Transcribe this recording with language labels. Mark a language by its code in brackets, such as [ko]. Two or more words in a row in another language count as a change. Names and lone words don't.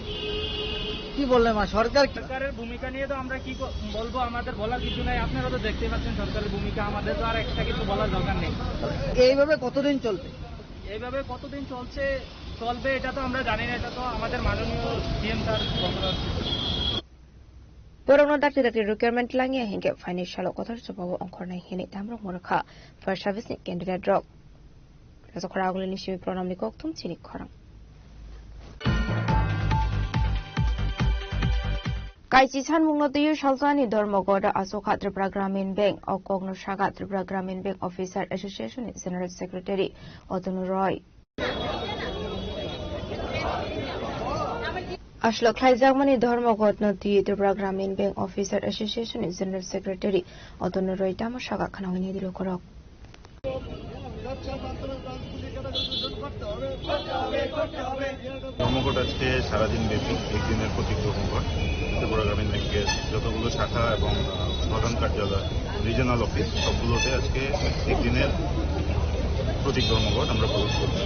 [bn] কি বললেন মা সরকারের ভূমিকা নিয়ে তো আমরা কি বলবো আমাদের বলার কিছু নাই আপনারা তো দেখতে পাচ্ছেন সরকারের ভূমিকা আমাদের তো আর একটা কিছু বলার দরকার নেই এইভাবে কতদিন চলবে চলবে এটা তো আমরা জানি না এটা তো আমাদের মাননীয় সিএম স্যার [trp] Borong dakti requirement langi hinge financial kotor sababu ongkornai hini damrok morakha for service ni candidate drop Razokora aguli ni shimi pronamni koktum chini khorang Kaisi Chanmungno Diyu Shalzani Dharmogoda Asoka Tripura Gramin Bank Okogno Shaga Tripura Gramin Bank Officer Association General Secretary Otonu Roy Ashlo Klaizagmani Dharmagot Nati Tripura Gramin Bank Officer Association is General Secretary Otono Roitama Shaga Kanawini Lokorok. [bn] ধর্মঘট আজকে সারাদিন ব্যাপী একদিনের প্রতীক ধর্মঘট ত্রিপুরা গ্রামীণ ব্যাংকের যতগুলো শাখা এবং প্রধান কার্যালয় [en] regional office [bn] সবগুলোতে আজকে একদিনের প্রতীক ধর্মঘট আমরা পালন করছি।